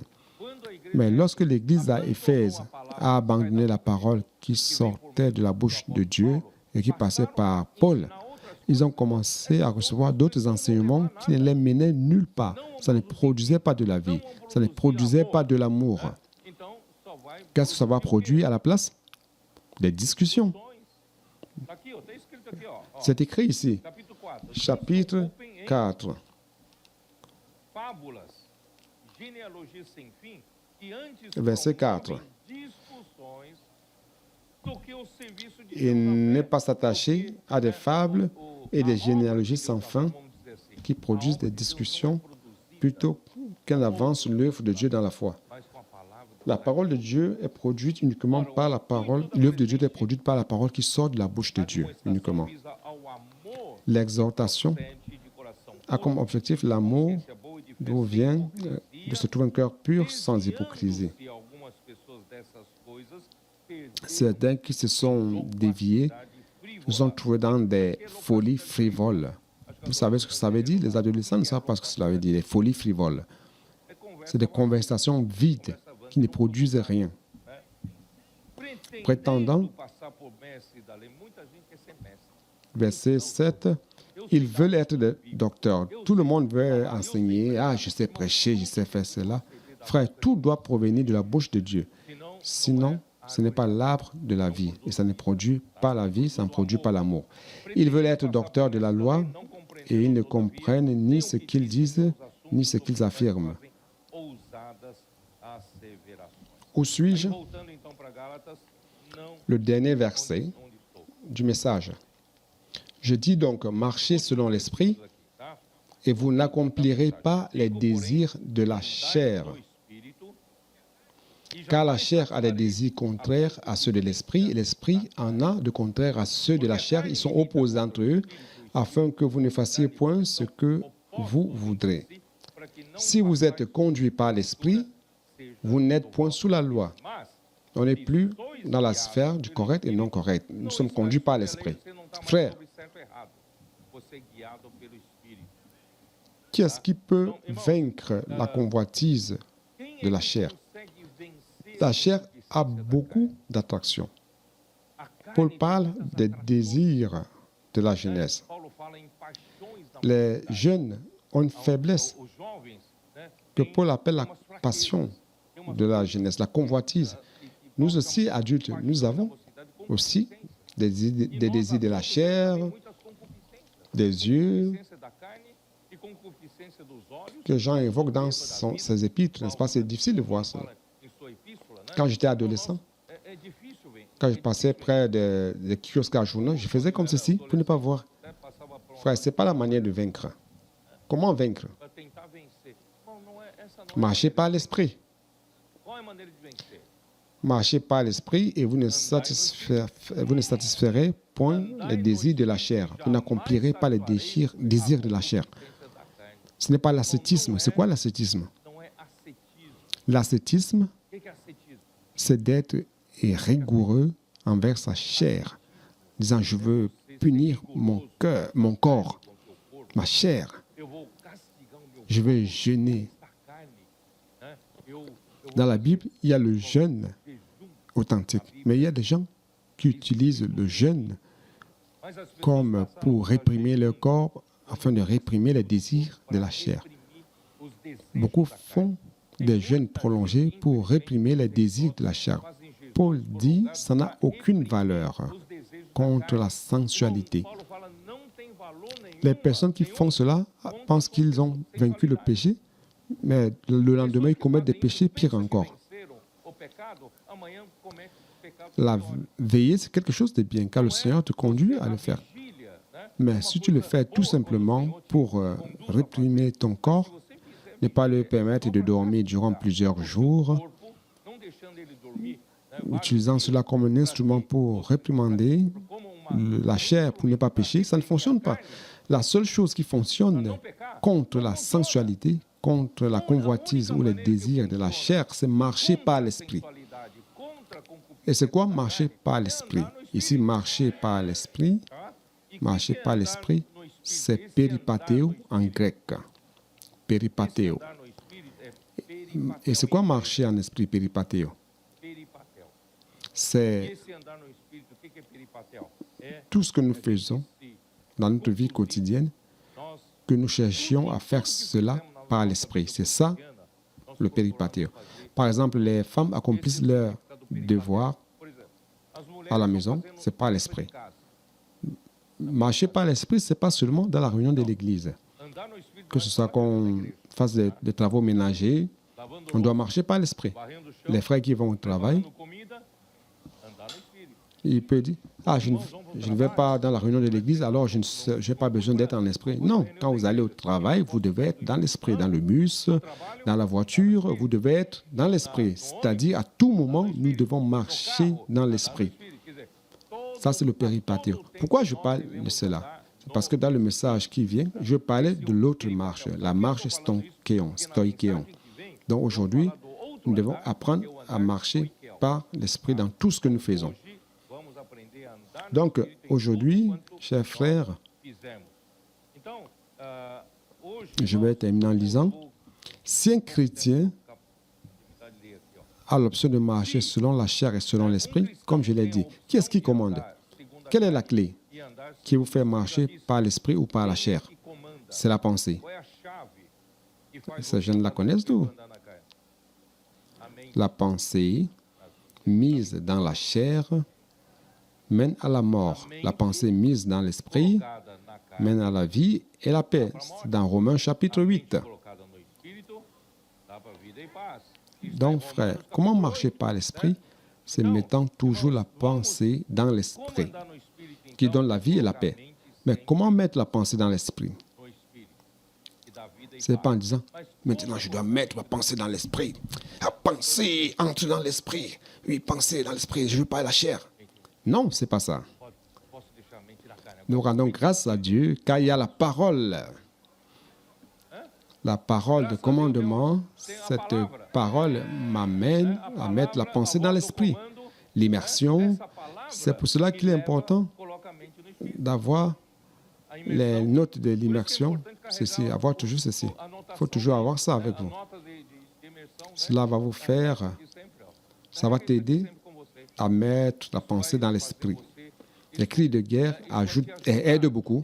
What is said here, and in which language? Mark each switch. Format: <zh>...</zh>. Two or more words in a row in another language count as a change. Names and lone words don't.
<fr>Mais lorsque l'Église à Éphèse a abandonné la parole qui sortait de la bouche de Dieu et qui passait par Paul, ils ont commencé à recevoir d'autres enseignements qui ne les menaient nulle part. Ça ne produisait pas de la vie. Ça ne produisait pas de l'amour. Qu'est-ce que ça va produire à la place? Des discussions. C'est écrit ici, chapitre 4.</fr> <pt>fábulas, genealogias sem fim, que antes</pt> <fr>Verset 4.</fr> <pt>promovem discussões do que o serviço de</pt> <fr>Et</fr> <pt>Deus na</pt> <fr>ne</fr> <pt>fé.</pt> <fr>pas s'attacher à des fables et des généalogies sans fin</fr> <pt>Vamos dizer assim,</pt> <fr>qui produisent des discussions plutôt qu'elle avance l'œuvre de Dieu dans la foi.</fr> <pt>mas com a palavra do</pt> <fr>La parole de Dieu est produite uniquement par la parole. L'œuvre de Dieu est produite par la parole qui sort de la bouche de Dieu uniquement.</fr> <pt>visa ao amor</pt> <fr>L'exhortation</fr> <pt>sente de coração</pt> <fr>a comme objectif l'amour</fr> <pt>consciência boa e de fé</pt> <fr>d'où</fr> <pt>sem</pt> <fr>vient</fr> <pt>hipocrisia,</pt> <fr>de se trouver un cœur pur sans hypocrisie.</fr> <pt>desviando-se algumas pessoas dessas coisas, perderam</pt> <fr>Certains qui se sont déviés</fr> <pt>a frívola.</pt> <fr>nous sont trouvés dans des folies frivoles. Vous savez ce que ça veut dire? Les adolescents ne savent pas ce que cela veut dire, les folies frivoles.</fr> <pt>É conversa</pt> <fr>C'est des conversations vides qui ne produisent rien. Prétendant,</fr> <pt>passar por mestre da lei, muita gente quer ser mestre.</pt> <fr>verset 7, ils veulent être des docteurs. Tout le monde veut enseigner. Ah, je sais prêcher, je sais faire cela. Frère, tout doit provenir de la bouche de Dieu. Sinon, ce n'est pas l'arbre de la vie. Et ça ne produit pas la vie, ça ne produit pas l'amour. Ils veulent être docteurs de la loi et ils ne comprennent ni ce qu'ils disent, ni ce qu'ils affirment.</fr> <pt>Ousadas asseverações.</pt> <fr>Où suis-je?</fr> <pt>Voltando então para Gálatas, não</pt> <fr>Le dernier verset</fr> <pt>onde estou.</pt> <fr>du message. Je dis donc, marchez selon l'esprit</fr> <pt>Aqui, tá?</pt> <fr>et vous n'accomplirez pas les désirs de la chair.</fr> <pt>Do espírito, e</pt> <fr>Car la chair a des désirs contraires à ceux de l'esprit, et l'esprit en a de contraires à ceux de la chair. Ils sont opposés entre eux, afin que vous ne fassiez point ce que vous voudrez.</fr> <pt>para que não</pt> <fr>Si vous êtes conduit par l'esprit, vous n'êtes point sous la loi.</fr> <pt>mas</pt> <fr>On n'est plus dans la sphère du correct et non correct. Nous sommes conduits par l'esprit.</fr> <pt>você não está mais</pt> <fr>Frère,</fr> <pt>sobre certo ou errado. Você é guiado pelo espírito.</pt> <fr>qui est-ce qui peut vaincre la convoitise</fr> <pt>Quem</pt> <fr>de la</fr> <pt>que</pt> <fr>chair?</fr> <pt>consegue vencer</pt> <fr>La chair a</fr> <pt>a concupiscência da</pt> <fr>beaucoup d'attractions.</fr> <pt>carne? A</pt> <fr>Paul</fr> <pt>carne</pt> <fr>parle</fr> <pt>tem tantas</pt> <fr>des</fr> <pt>atrações,</pt> <fr>désirs de la jeunesse.</fr> <pt>Paulo fala em paixões da</pt> <fr>Les</fr> <pt>humanidade.</pt> <fr>jeunes ont une faiblesse</fr> <pt>Os jovens, né, que têm</pt> <fr>Paul appelle la</fr> <pt>umas fraquezas,</pt> <fr>passion</fr> <pt>têm umas</pt> <fr>de la</fr> <pt>coisas</pt> <fr>jeunesse, la convoitise.</fr> <pt>que</pt> <fr>Nous</fr> <pt>provocam</pt> <fr>aussi, adultes,</fr> <pt>paixão,</pt> <fr>nous avons</fr> <pt>velocidade,</pt> <fr>aussi</fr> <pt>concupiscência.</pt> <fr>des désirs de la chair,</fr> <pt>Tem muitas concupiscências.</pt> <fr>des yeux,</fr> <pt>Concupiscência da carne e concupiscência dos olhos.</pt> <fr>que Jean évoque dans ses épîtres, n'est-ce pas? C'est difficile de voir ça.</fr> <pt>Fala em sua epístola, né?</pt> <fr>Quand j'étais adolescent,</fr> <pt>É difícil, velho.</pt> <fr>quand je passais près des kiosques à journaux, je faisais comme ceci pour ne pas voir.</fr> <pt>Até passava por</pt> <fr>Frère, ce n'est pas la manière de vaincre. Comment vaincre?</fr> <pt>para tentar vencer. Bom, não é essa não é.</pt> <fr>Marchez par l'esprit.</fr> <pt>Qual é a maneira de vencer?</pt> <fr>Marchez par l'esprit et vous ne satisferez point les désirs de la chair. Vous n'accomplirez pas les désirs de la chair.</fr> <pt>Concupiscência da carne.</pt> <fr>Ce n'est pas l'ascétisme. C'est quoi l'ascétisme?</fr> <pt>Não é ascetismo.</pt> <fr>L'ascétisme,</fr> <pt>O que é ascetismo?</pt> <fr>c'est d'être rigoureux envers sa chair, disant je veux punir mon cœur, mon corps,</fr> <pt>Com o teu corpo.</pt> <fr>ma chair.</fr> <pt>Eu vou castigar o meu</pt> <fr>Je veux jeûner.</fr> <pt>da carne. Né? Eu</pt> <fr>Dans la Bible, il y a le jeûne</fr> <pt>jejum.</pt> <fr>authentique, mais il y a des gens qui utilisent le jeûne</fr> <pt>Mas as pessoas</pt> <fr>comme</fr> <pt>passaram</pt> <fr>pour</fr> <pt>a</pt> <fr>réprimer leur corps afin de réprimer les désirs de la chair.</fr> <pt>reprimir os desejos</pt> <fr>Beaucoup</fr> <pt>da carne.</pt> <fr>font des jeûnes prolongés pour réprimer les désirs de la chair.</fr> <pt>Fazem jejum</pt> <fr>Paul dit ça n'a aucune valeur</fr> <pt>os desejos da</pt> <fr>contre</fr> <pt>carne.</pt> <fr>la sensualité.</fr> <pt>Paulo fala, não tem valor nenhum.</pt> <fr>Les personnes qui font cela pensent qu'ils ont vaincu le péché, mais le lendemain, ils commettent des péchés pires encore.</fr> <pt>Venceram o pecado, amanhã comete pecado</pt> <fr>La</fr> <pt>pior.</pt> <fr>veillée, c'est quelque chose de bien, car le Seigneur te conduit à le faire.</fr> <pt>Vigília, né?</pt> <fr>Mais si tu le fais tout simplement pour réprimer ton corps,</fr> <pt>Se você fizer</pt> <fr>ne pas lui permettre de dormir durant plusieurs jours,</fr> <pt>corpo, não deixando ele dormir, né?</pt> <fr>utilisant cela comme un instrument pour réprimander</fr> <pt>Como uma</pt> <fr>la chair pour ne pas pécher, ça ne fonctionne pas. La seule chose qui fonctionne contre la sensualité, contre la convoitise ou les désirs de la chair, c'est marcher par l'esprit.</fr> <pt>sensualidade contra a concupiscência,</pt> <fr>Et c'est quoi marcher par l'esprit? Ici, marcher par l'esprit,</fr> <pt>tá? E</pt> <fr>marcher</fr> <pt>que é</pt> <fr>par</fr> <pt>andar</pt> <fr>l'esprit,</fr> <pt>no espírito?</pt> <fr>c'est</fr> <pt>Esse andar</pt> <fr>peripateo</fr> <pt>no</pt> <fr>en grec.</fr> <pt>Esse</pt> <fr>Peripateo.</fr> <pt>andar no espírito é peripatel.</pt> <fr>Et c'est quoi marcher en esprit, peripateo?</fr> <pt>Peripatel.</pt> <fr>C'est</fr> <pt>Esse andar no espírito, o que é peripatel? É</pt> <fr>tout ce que nous faisons</fr> <pt>se</pt> <fr>dans notre vie quotidienne,</fr> <pt>nós</pt> <fr>que nous cherchions à faire cela par l'esprit. C'est ça le peripateo. Par exemple, les femmes accomplissent leur devoir</fr> <pt>por exemplo, as mulheres</pt> <fr>à la</fr> <pt>estão</pt> <fr>maison,</fr> <pt>fazendo</pt> <fr>c'est par</fr> <pt>compra</pt> <fr>l'esprit.</fr> <pt>de casa.</pt> <fr>Marcher par l'esprit, ce n'est pas seulement dans la réunion de l'Église.</fr> <pt>Andar no espírito</pt> <fr>Que ce soit qu'on fasse des travaux ménagers, on doit marcher par l'esprit.</fr> <pt>varrendo o chão,</pt> <fr>Les frères qui vont au travail,</fr> <pt>preparando comida, andar no Espírito.</pt> <fr>il peut dire, ah, je ne vais pas dans la réunion de l'église, alors je n'ai pas besoin d'être en esprit. Non, quand vous allez au travail, vous devez être dans l'esprit, dans le bus, dans la voiture, vous devez être dans l'esprit. C'est-à-dire, à tout moment, nous devons marcher dans l'esprit.</fr> <pt>Quer dizer, todo</pt> <fr>Ça, c'est le péripatéo. Pourquoi je parle de cela? C'est parce que dans le message qui vient, je parlais de l'autre marche, la marche stoïkéon. Donc aujourd'hui, nous devons apprendre à marcher par l'esprit dans tout ce que nous faisons.</fr> <pt>hoje vamos aprender a andar no</pt> <fr>Donc</fr> <pt>Espírito em</pt> <fr>aujourd'hui,</fr> <pt>tudo quanto</pt> <fr>chers frères,</fr> <pt>fizemos. Então, hoje</pt> <fr>je vais terminer en lisant, si un chrétien</fr> <pt>capacidade de ler aqui, ó.</pt> <fr>a l'option de marcher selon la chair et selon l'esprit, comme je l'ai dit, qui est-ce qui commande? Quelle est la clé</fr> <pt>E andar</pt> <fr>qui vous fait marcher par l'esprit ou par la chair?</fr> <pt>que comanda.</pt> <fr>C'est la pensée.</fr> <pt>Qual é a chave que faz</pt> <fr>Ces</fr> <pt>você</pt> <fr>jeunes la connaissent d'où?</fr> <pt>andar na carne? Amém.</pt> <fr>La pensée mise dans la chair mène à la mort. La pensée mise dans l'esprit</fr> <pt>Colocada na carne,</pt> <fr>mène à la vie et la paix. C'est dans Romains chapitre 8.</fr> <pt>colocada no Espírito, dá para vida e paz.</pt> <fr>Donc, frère, comment marcher par l'esprit? C'est mettant toujours la pensée dans</fr> <pt>Como</pt> <fr>l'esprit,</fr> <pt>andar no Espírito,</pt> <fr>qui</fr> <pt>então?</pt> <fr>donne la vie et la paix. Mais comment mettre la pensée dans l'esprit?</fr> <pt>No Espírito, que dá vida e</pt> <fr>Ce n'est</fr> <pt>paz.</pt> <fr>pas en disant, maintenant je dois mettre ma pensée dans l'esprit. La pensée entre dans l'esprit. Oui, pensée dans l'esprit, je ne veux pas la chair. Non, ce n'est pas ça.</fr> <pt>Posso deixar a mente na carne.</pt> <fr>Nous rendons grâce à Dieu car il y a la parole. La parole de commandement, cette parole m'amène à mettre la pensée dans l'esprit. L'immersion, c'est pour cela qu'il est important</fr> <pt>Coloca a mente no Espírito.</pt> <fr>d'avoir</fr> <pt>A</pt> <fr>les</fr> <pt>imersão,</pt> <fr>notes de l'immersion, ceci, avoir toujours ceci. Il faut toujours avoir ça avec</fr> <pt>a</pt> <fr>vous.</fr> <pt>nota de imersão, né?</pt> <fr>Cela va vous faire,</fr> <pt>Aqui sempre, ó.</pt> <fr>ça va t'aider</fr> <pt>Sempre com você.</pt> <fr>à mettre la pensée dans l'esprit. Les cris de guerre ajoutent et aident beaucoup.</fr>